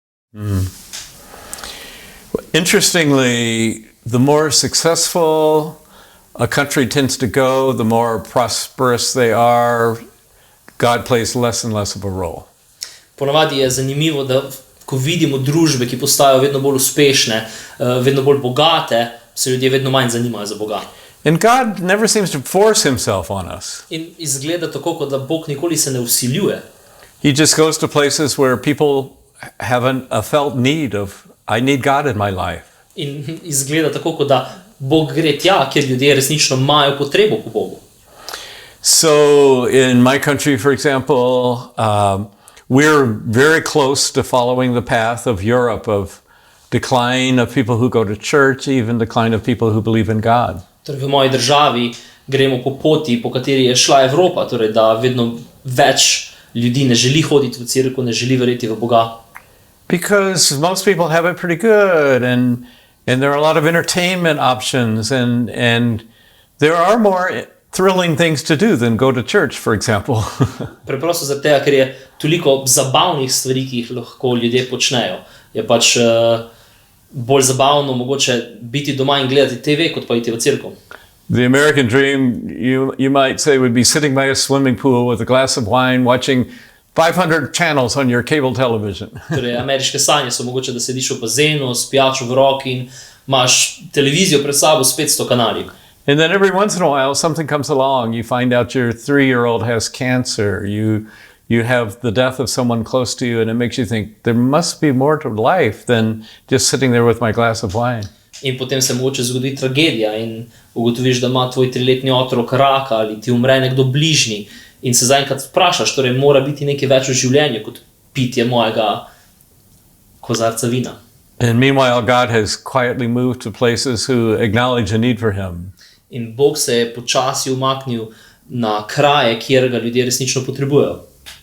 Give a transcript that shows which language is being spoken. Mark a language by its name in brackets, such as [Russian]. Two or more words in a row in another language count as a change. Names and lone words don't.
[English] Interestingly, the more successful a country tends to go, the more prosperous they are, God plays less and less of a role. [Slovenian] Ponavadi je zanimivo, da ko vidimo družbe, ki postajajo vedno bolj uspešne, vedno bolj bogate, se ljudje vedno manj zanimajo za Boga. [English] And God never seems to force himself on us. [Slovenian] In izgleda tako, kot da Bog nikoli se ne vsiljuje. [English] He just goes to places where people have a felt need of, I need God in my life. [Slovenian] In izgleda tako, kot da Bog gre tja, kjer ljudje resnično imajo potrebo po Bogu. [English] So in my country, for example, we're very close to following the path of Europe, of decline of people who go to church, even decline of people who believe in God. [Slovenian] Torej v moji državi gremo po poti, po kateri je šla Evropa, torej da vedno več ljudi ne želi hoditi v cerkev, ne želi verjeti v Boga. [English] Because most people have it pretty good, and there are a lot of entertainment options, and there are more thrilling things to do than go to church, for example. [Slovenian] Preprosto zaradi tega, ker je toliko zabavnih stvari, ki jih lahko ljudje počnejo. Je pač bolj zabavno mogoče biti doma in gledati TV, kot pa iti v cerkev. [English] The American dream, you might say, would be sitting by a swimming pool with a glass of wine, watching 500 channels on your cable television. [Slovenian] Torej, ameriške sanje so mogoče, da sediš v bazenu, s pijačo v roki in imaš televizijo pred sabo s 500 kanali. [English] And then every once in a while something comes along. You find out your 3-year-old has cancer. You have the death of someone close to you, and it makes you think there must be more to life than just sitting there with my glass of wine. [Slovenian] In potem se mogoče zgodi tragedija in ugotoviš, da ima tvoj 3-letni otrok raka ali ti umre nekdo bližnji in se zaenkrat vprašaš, torej mora biti nekaj več v življenju kot pitje mojega kozarca vina. [English] And meanwhile, God has quietly moved to places who acknowledge a need for him. [Slovenian] In Bog se je počasi umaknil na kraje, kjer ga ljudje resnično potrebujejo.